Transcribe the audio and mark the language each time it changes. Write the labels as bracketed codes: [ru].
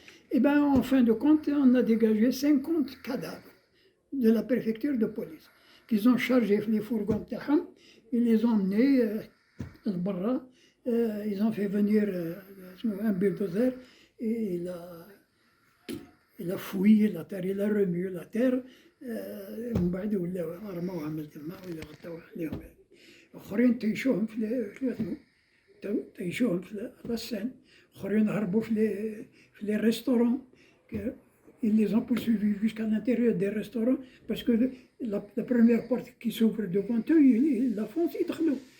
[fr] Et bien, en fin de compte, on a dégagé 50 cadavres de la préfecture de police, qu'ils ont chargé les fourgons, ils les ont emmenés à Barra, ils ont fait venir un bulldozer et il a fouillé la terre, il a remué la terre. [ar] ومن بعد ولاو رموها من الماء ولا غطاو عليهم. اخرين تعيشوهم في السن، اخرين هربوا في [fr] les restaurants. Ils les ont poursuivis jusqu'à l'intérieur des restaurants parce que la première porte qui s'ouvre devant eux, ils la foncent, ils [ar] يدخلوا.